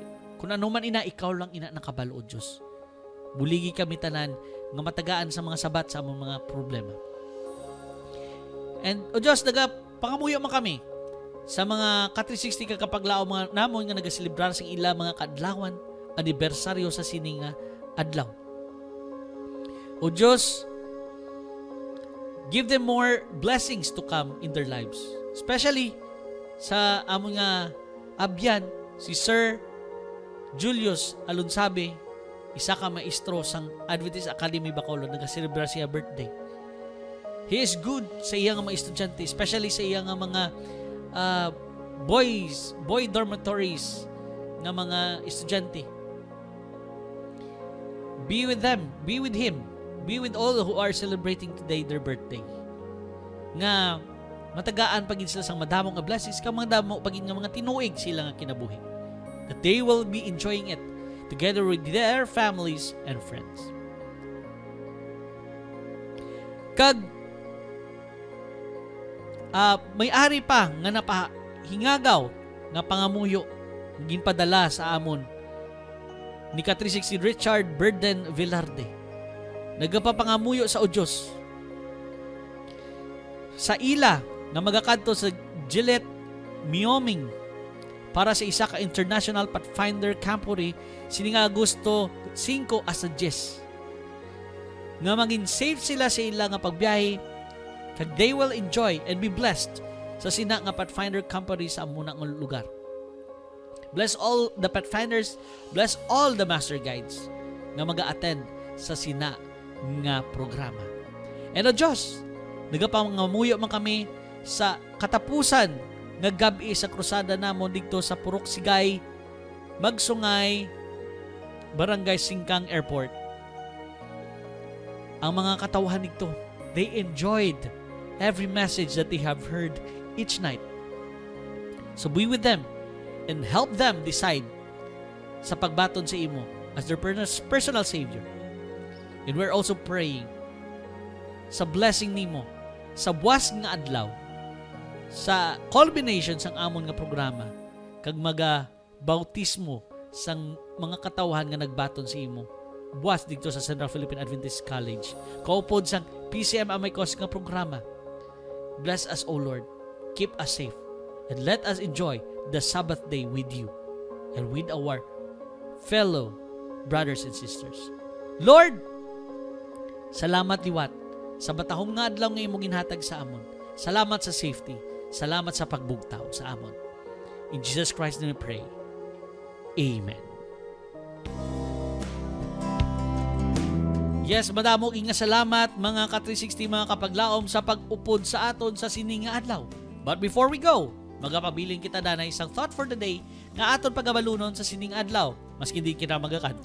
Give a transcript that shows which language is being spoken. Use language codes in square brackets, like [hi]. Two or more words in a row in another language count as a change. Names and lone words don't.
[hil] Kung ano man ina, ikaw lang ina nakabalo o Diyos. Buligi kami tanan nga matagaan sa mga sabat sa amon mga problema. And o Diyos, nagapangamuyo man kami sa mga ka-360 kakapaglaw mga namon nga nagaselebrar sa ila mga kaadlawan, anibersaryo sa sining nga adlaw. O Diyos, [en] give them more blessings to come in their lives. [hil] Especially sa among nga abyan, si Sir Julius Alunsabe, isa ka maestro sang Adventist Academy Bacolod, nag-celebrate siya birthday. [en] He is good [hil] sa iya nga mga estudyante, especially sa iya nga mga boy dormitories nga mga estudyante. [en] Be with them, be with him, be with all who are celebrating today their birthday. [hil] Nga matagaan pagin sila sang madamong nga blessings, kang madamo pagin nga mga tinuig sila nga kinabuhi. [en] That they will be enjoying it together with their families and friends. [hil] Kag may ari pa nga hingagaw nga pangamuyo ginpadala sa amon ni ka-360 Richard Burden Villarde. Nagapapangamuyo sa o Diyos sa ila nga magakadto sa Gillette, Wyoming para sa isa ka International Pathfinder Camporee sini nga Agosto 5 asa 10 nga maging safe sila sa ila nga pagbiyahe kag [en] they will enjoy and be blessed [hil] sa sina nga Pathfinder Camporee sa amuna nga lugar. [en] Bless all the Pathfinders, bless all the Master Guides [hil] nga maga-attend sa sina nga programa. And o Diyos, nagapangamuyo man kami sa katapusan nga gabi sa krusada namon dito sa Purok Sigay, Magsungay, Barangay Singkang Airport. Ang mga katawhan nito, [en] they enjoyed every message that they have heard each night. So be with them and help them decide [hil] sa pagbaton sa imo [en] as their personal Savior. And we're also praying [hil] sa blessing nimo sa buwas nga adlaw, sa culmination sang amon nga programa, kag maga-bautismo sang mga katawhan nga nagbaton sa imo. Buwas dito sa Central Philippine Adventist College. Kaupod sang PCM Amicos nga programa. [en] Bless us, O Lord. Keep us safe. And let us enjoy the Sabbath day with you and with our fellow brothers and sisters. Lord, [hil] salamat liwat sa batahong nga adlaw nga imong ginhatag sa amon. Salamat sa safety. Salamat sa pagbugtaw sa amon. [en] In Jesus Christ name we pray. Amen. Yes, [hil] madamo nga salamat mga ka-360 mga kapaglaom sa pag-upod sa aton sa sining nga adlaw. [en] But before we go, [hil] magapabiling kita na isang [en] thought for the day [hil] nga aton pagabalunon sa sining adlaw maski di kita magakanto.